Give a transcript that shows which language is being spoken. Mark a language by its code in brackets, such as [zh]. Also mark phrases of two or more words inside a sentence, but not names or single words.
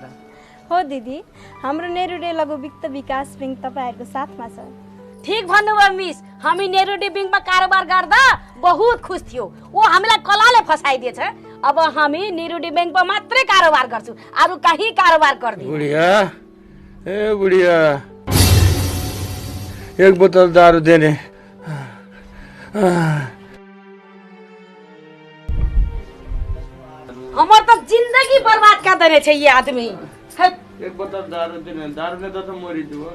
[ne] हो दिदी, हाम्रो नेरुडे लघु वित्त विकास ब्याङ्क तपाईँहरूको साथमा छ। ठीक भन्नुभयो मिस, हामी नेरुडे ब्याङ्कमा कारोबार गर्दा बहुत खुस थियो। वो हामीलाई कलाले फसाइदिएछ। अब हामी नेरुडी बैंकमा मात्रै कारोबार गर्छौँ, अरू कहीँ कारोबार गर्दिन। [mai] बुढिया ए बुढिया एक बोतल दारू देने। हमार तो जिंदगी बर्बाद कर देने छे ये आदमी। एक बोतल दारू देने, दारू ने तो मरी दो।